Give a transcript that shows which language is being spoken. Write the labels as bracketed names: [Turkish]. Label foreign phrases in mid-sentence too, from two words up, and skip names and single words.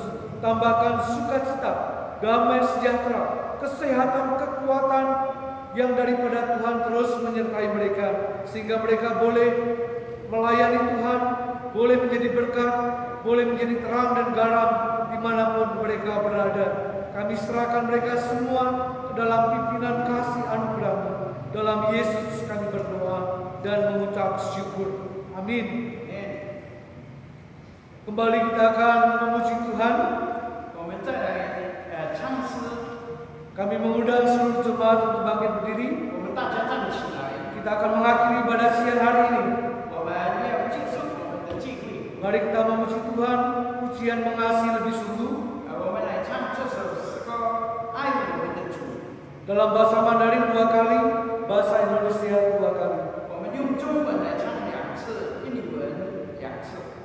[Indonesian] Tambahkan sukacita, damai sejahtera, kesehatan, kekuatan yang daripada Tuhan terus menyertai mereka, sehingga mereka boleh melayani Tuhan, boleh menjadi berkat, boleh menjadi terang dan garam dimanapun mereka berada. Kami serahkan mereka semua ke dalam pimpinan kasih anugerah-Mu. Dalam Yesus kami berdoa dan mengucap syukur. Amin. Kembali kita akan memuji Tuhan. [Chinese] 我们再来唱诗， [Indonesian] Kami mengundang seluruh jemaat untuk bangkit berdiri. [Chinese] 我们大家站起来， [Indonesian] Kita akan mengakhiri ibadah siang hari ini. [Chinese] 我们要结束我们的聚会。 [Indonesian] Mari kita memuji Tuhan, pujian mengasihi lebih sungguh. [Chinese] 我们来唱这首诗歌《爱我们的主》。 [Indonesian] Dalam bahasa Mandarin 2 kali, bahasa Indonesia 2 kali. [Chinese] 我们用中文来唱2次，印尼文2次。